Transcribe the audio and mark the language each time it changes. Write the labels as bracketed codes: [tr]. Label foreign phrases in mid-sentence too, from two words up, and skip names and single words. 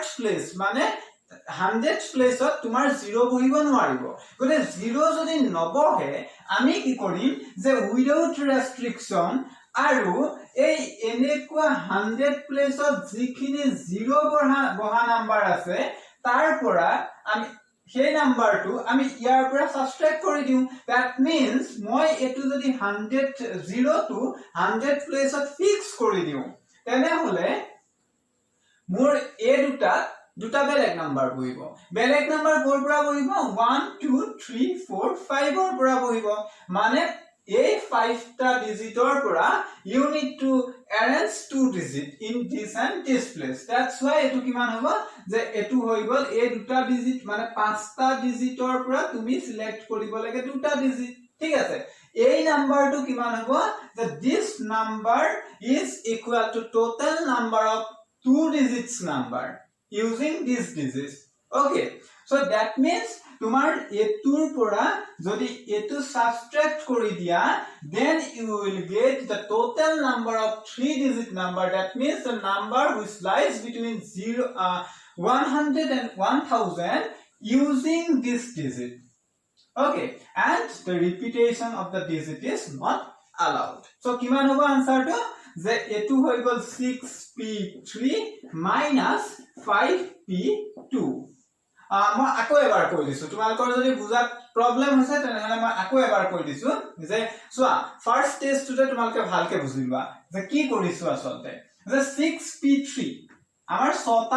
[as] প্লেস মানে 100 প্লেসত তোমাৰ 0 বহিব নোৱাৰিব গলে 0 যদি নবহে আমি কি কৰিম যে [en] without restriction [as] আৰু এই এনেকুৱা 100 প্লেসত যিখিনি 0 বহা নাম্বাৰ আছে তাৰ পৰা আমি সেই নাম্বাৰটো আমি ইয়াৰ পৰা সাবট্ৰাক্ট কৰি দিউ [en] that means [as] মই এটো যদি 0 টু 100 প্লেসত ফিক্স কৰি দিউ তেনে হলে মোৰ এ দুটা বেলেগ নাম্বাৰ বহিব বেলেগ নাম্বাৰ কোৰ পৰা বহিব 1 2 3 4 5 ৰ পৰা বহিব মানে এই 5টা ডিজিটৰ পৰা [en] you need to arrange 2 digit in this and this place that's why [as] এটো কিমান হ'ব যে এটো হৈ গল এই দুটা ডিজিট মানে 5টা ডিজিটৰ পৰা তুমি সিলেক্ট কৰিব লাগে দুটা ডিজিট ঠিক আছে এই নাম্বাৰটো কিমান হ'ব যে [en] this number is equal to total number of 2 digits number using these digits okay so that means [as] তোমার এতুৰ পৰা যদি এতু সাবট্ৰাক্ট কৰি দিয়া [en] then you will get the total number of 3-digit number that means the number which lies between 100 and 1000 using this digit okay and the repetition of the digit is not allowed so [as] কিমান হ'ব আনসাৰটো যে এতু হৈ গল [en] 6p3 minus [as] 5p2 মই আকৌ এবাৰ কৈ দিছো তোমালোকৰ যদি বুজা প্ৰবলেম হৈছে তেনেহলে মই আকৌ এবাৰ কৈ দিছো যে সোৱা ফাৰ্স্ট টেষ্টটোতে তোমালোকে ভালকে বুজিবা যে কি কৰিছো আসলতে যে 6p3 আমাৰ 6টা